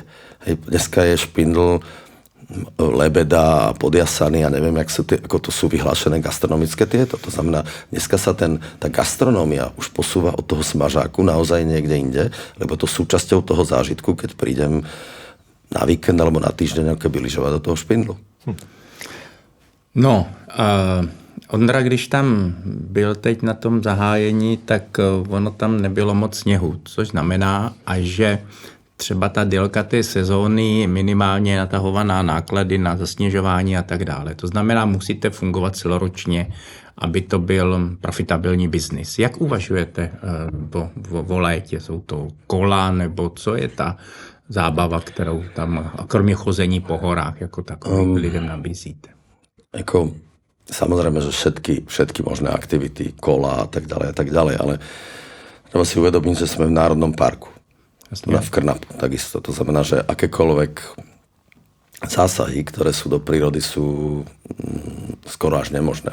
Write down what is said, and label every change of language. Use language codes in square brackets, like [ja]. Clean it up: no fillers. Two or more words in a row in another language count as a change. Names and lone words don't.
[sk] Hej, dneska je Špindl, Lebeda a Podjasany a neviem, ako to sú vyhlášené gastronomické tieto. To znamená, dneska sa tá gastronómia už posúva od toho smažáku naozaj niekde inde, lebo to súčasťou toho zážitku, keď prídem na víkend alebo na týždeň keby lyžovať do toho Špindlu. [cs] No, Ondra, když tam byl teď na tom zahájení, tak ono tam nebylo moc sněhu, což znamená, že třeba ta délka té sezóny je minimálně natahovaná náklady na zasněžování a tak dále. To znamená, musíte fungovat celoročně, aby to byl profitabilní biznis. Jak uvažujete o létě? Jsou to kola nebo co je ta zábava, kterou tam, kromě chození po horách, jako takovým lidem nabízíte? [sk] Samozrejme, že všetky možné aktivity, kola a tak ďalej, ale treba si uvedomiť, že sme v Národnom parku. V Krnapu takisto. To znamená, že akékoľvek zásahy, ktoré sú do prírody, sú skoro až nemožné.